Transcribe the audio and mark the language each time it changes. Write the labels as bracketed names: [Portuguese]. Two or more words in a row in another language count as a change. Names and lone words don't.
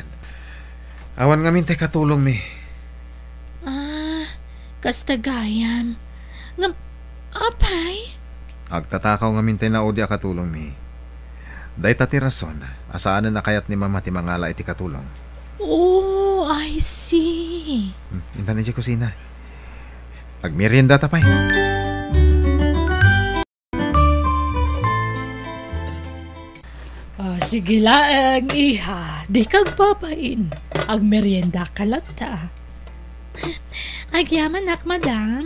[Iloko] Awan ngamin te katulong mi. Kasta gayam. Ngam, apay? Agtatakaw ngamin te na odi katulong mi. Day tati rason, asaan na kayat ni mama ti mangala iti katulong. [English] Oh, I see. [Iloko] Intan ni kusina. Agmerienda tapay. Sige lang, iha. Di kag babain. Ag merienda kalata. Agyaman nak, madam.